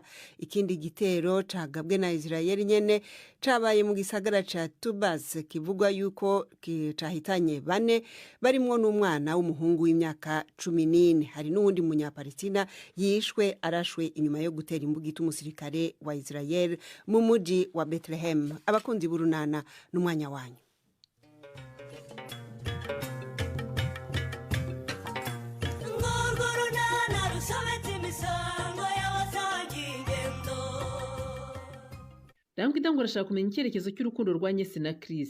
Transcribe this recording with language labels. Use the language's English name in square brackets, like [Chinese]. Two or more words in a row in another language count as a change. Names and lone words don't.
[Rundi] Ikindi gitero cagabwe na Israel nyene cabaye mu gisagara ca Tubas kivugwa yuko cahitanye 4 barimwo n'umwana w'umuhungu w'imyaka 14. Hari n'uwundi munyapalestina yishwe arashwe inyuma yo gutera imbugita umusirikare wa Israel mu muji mujyi wa Bethlehem. [Kinyarwanda] Abakunzi b'urunana n'umwanya wanyu. Rambwida ngo arashaka kumenya icyerekezo cy'urukundo rwa Nyesi na Chris.